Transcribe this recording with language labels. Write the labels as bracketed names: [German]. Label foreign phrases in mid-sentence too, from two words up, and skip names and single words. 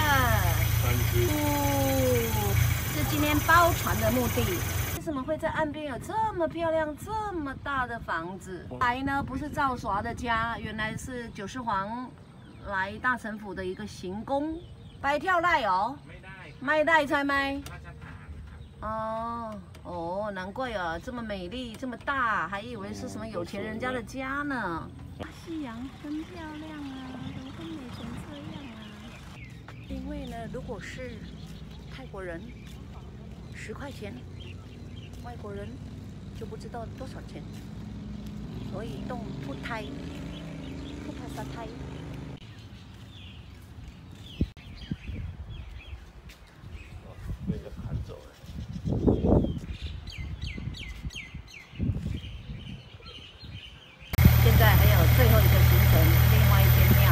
[Chinese] 是今天包船的目的。为什么会在岸边有这么漂亮、这么大的房子？来呢，不是赵耍的家，原来是九世皇来大城府的一个行宫。白跳赖哦， [Thai] ไม่ได้ใช่ไหม？ [Chinese] 哦，难怪啊，这么美丽，这么大，还以为是什么有钱人家的家呢。夕阳真漂亮啊，怎么会美成这样啊？因为呢，如果是泰国人10块钱，外国人就不知道多少钱，所以动 [Thai] พูดไทยพูดภาษาไทย。 [Chinese] 被人家砍走了。现在还有最后一个行程，另外一间庙。